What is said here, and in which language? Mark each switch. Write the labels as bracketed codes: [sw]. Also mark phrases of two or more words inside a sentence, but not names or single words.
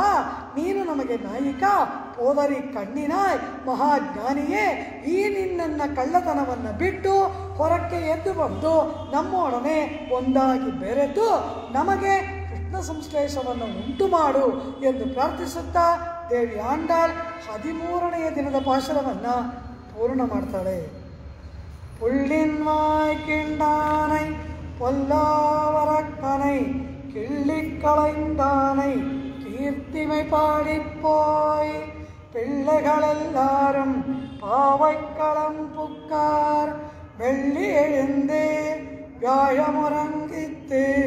[kn] ನೀನು ನಮಗೆ ನಾಯಿಕ, ಪೋದರಿ ಕಣ್ಣಿನಾಯ್ ಮಹಾಜ್ಞಾನಿಯೇ, ಈ ನಿನ್ನ ಕಳ್ಳತನವನ್ನು ಬಿಟ್ಟು ಹೊರಕ್ಕೆ ಎದ್ದು ಬಂದು ನಮ್ಮೊಡನೆ ಒಂದಾಗಿ ಬೆರೆತು ನಮಗೆ ಕೃಷ್ಣ ಸಂಶ್ಲೇಷವನ್ನು ಉಂಟು ಮಾಡು ಎಂದು ಪ್ರಾರ್ಥಿಸುತ್ತಾ ದೇವಿ ಆಂಡಾಳ್ 13ನೆಯ ದಿನದ ಪಾಶುರವನ್ನು ಪೂರ್ಣ ಮಾಡ್ತಾಳೆ. [ta] புள்ளின்வாய் கிண்டானை பொல்லாவரக்கனை கிள்ளிக் களைந்தானை கீர்த்திமை பாடிப்போய் பிள்ளைகளெல்லாரும் பாவைக்களம் புக்கார் வெள்ளி எழுந்து வியாழமுறங்கித்து